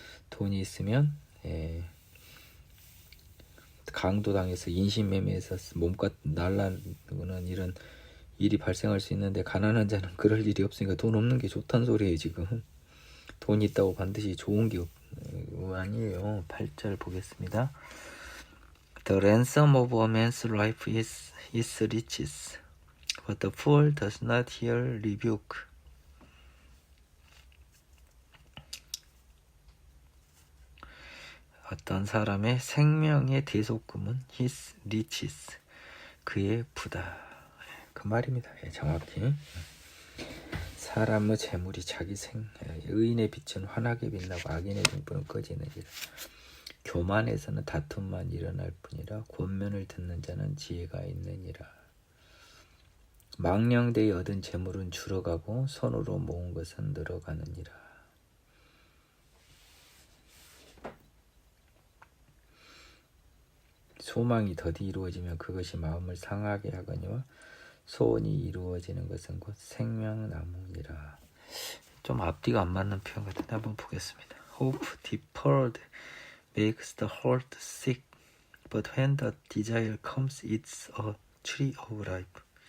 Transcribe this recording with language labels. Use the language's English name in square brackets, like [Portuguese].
[Korean] 돈이 있으면 강도당해서 인신매매해서 몸값 날라는 이런 일이 발생할 수 있는데 가난한 자는 그럴 일이 없으니까 돈 없는 게 좋다는 소리예요. 지금 돈 있다고 반드시 좋은 게 아니에요. 8절 보겠습니다. [English] The ransom of a man's life is his riches, but the fool does not hear rebuke. [Korean] 어떤 사람의 생명의 대속금은 [English] his riches, [Korean] 그의 부다. 그 말입니다. 정확히. 사람의 재물이 자기 의인의 빛은 환하게 빛나고 악인의 등불은 꺼지느니라. 교만에서는 다툼만 일어날 뿐이라 권면을 듣는 자는 지혜가 있느니라. 망령되이 얻은 재물은 줄어가고 손으로 모은 것은 늘어가느니라. 소망이 더디 이루어지면 그것이 마음을 상하게 하거니와 소원이 이루어지는 것은 곧 생명나무니라. 좀 앞뒤가 안 맞는 표현 같은데 한번 보겠습니다. [English] Hope deferred makes the heart sick, but when the desire comes, it's a tree of life.